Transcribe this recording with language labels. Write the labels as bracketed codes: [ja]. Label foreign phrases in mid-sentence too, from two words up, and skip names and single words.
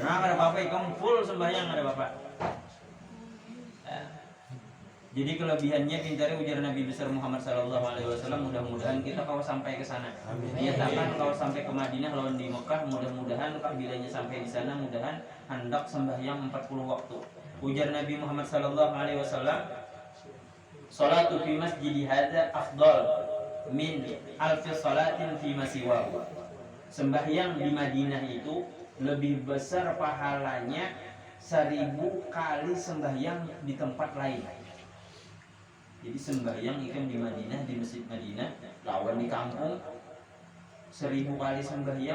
[bjn] Nah, kada apa-apa kamu full sembahyang kada apa-apa. Jadi kelebihannya pintarnya ujar Nabi besar Muhammad SAW, mudah-mudahan kita kalau sampai ke sana. Nyatakan kalau sampai ke Madinah lawan di Mekah, mudah-mudahan kabilanya sampai di sana, mudahan hendak sembahyang 40 waktu. Ujar Nabi Muhammad SAW, [ar] salatu fi masjidi hadza afdal min alfi salatin fi masiwahu. [bjn] Sembahyang di Madinah itu lebih besar pahalanya 1000 kali sembahyang di tempat lain. Jadi sembahyang ikan di Madinah, di masjid Madinah, lawan di kampung 1000 kali sembahyang.